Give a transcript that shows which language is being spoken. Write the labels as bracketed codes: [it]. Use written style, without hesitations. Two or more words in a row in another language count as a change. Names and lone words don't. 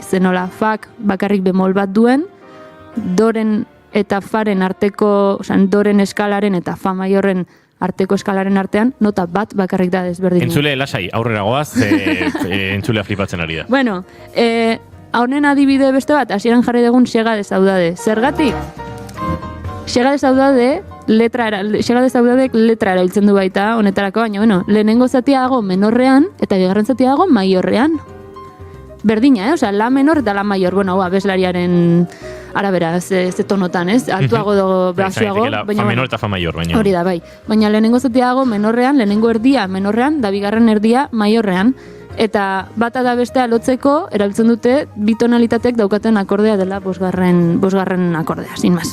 [eu] Zenola, fak bakarrik bemol bat duen, doren eta faren arteko, doren eskalaren eta fa maiorren arteko eskalaren artean, nota bat bakarrik da desberdina. Entzule, lasai, aurrera goaz, entzulea flipatzen ari da. Bueno, honen adibide beste bat, hasieran jarri dugun Xega de Saudade. Zergatik? Xega de Saudade letra erabiltzen du baita honetarako, baina bueno, lehenengo zatia dago menorrean eta bigarren zatia dago maiorrean. Berdina, la menor eta la maior, bueno, abeslariaren arabera, ze tonotan, ez? Altuago dago, basuago. Fa menor eta fa maior, baina. Hori da, bai. Baina lehenengo zatia dago menorrean, lehenengo erdia menorrean, da bigarren erdia maiorrean. Eta bata da bestea lotzeko, erabiltzen dute bi tonalitateek daukaten akordea dela bosgarren akordea, [es] sin más.